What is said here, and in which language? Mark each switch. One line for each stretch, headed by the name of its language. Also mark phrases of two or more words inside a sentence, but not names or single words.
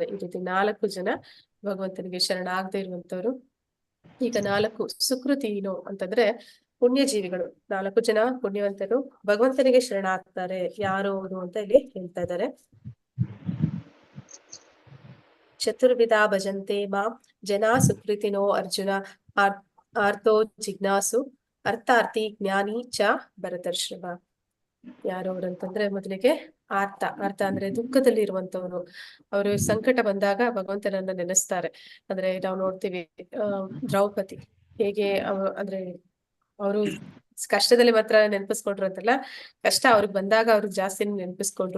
Kannada: ಈ ರೀತಿ 4 ಜನ ಭಗವಂತನಿಗೆ ಶರಣಾಗದೆ ಇರುವಂತವ್ರು. ಈಗ 4 ಸುಕೃತಿನು ಅಂತಂದ್ರೆ ಪುಣ್ಯ ಜೀವಿಗಳು. 4 ಜನ ಪುಣ್ಯವಂತರು ಭಗವಂತನಿಗೆ ಶರಣಾಗ್ತಾರೆ. ಯಾರು ಅವರು ಅಂತ ಇಲ್ಲಿ ಹೇಳ್ತಾ ಇದ್ದಾರೆ.
Sanskrit: ಚತುರ್ವಿಧ ಭಜಂತೆ ಮಾಂ ಜನಾ ಸುಕೃತಿನೋ ಅರ್ಜುನ ಆರ್ತೋ ಜಿಜ್ಞಾಸು ಅರ್ಥಾರ್ಥಿ ಜ್ಞಾನಿ ಚ ಭರತರ್ಷಭ.
Kannada: ಯಾರು ಅವ್ರು ಅಂತಂದ್ರೆ ಮೊದಲಿಗೆ ಆರ್ತ ಅಂದ್ರೆ ದುಃಖದಲ್ಲಿ ಇರುವಂತವನು. ಅವರು ಸಂಕಟ ಬಂದಾಗ ಭಗವಂತನನ್ನ ನೆನೆಸ್ತಾರೆ. ಅಂದ್ರೆ ನಾವು ನೋಡ್ತೀವಿ ದ್ರೌಪದಿ ಹೇಗೆ ಅಂದ್ರೆ ಅವರು ಕಷ್ಟದಲ್ಲಿ ಮಾತ್ರ ನೆನಪಿಸ್ಕೊಂಡ್ರು ಅಂತಲ್ಲ, ಕಷ್ಟ ಅವ್ರಿಗೆ ಬಂದಾಗ ಅವ್ರಿಗೆ ಜಾಸ್ತಿ ನೆನಪಿಸ್ಕೊಂಡ್ರು.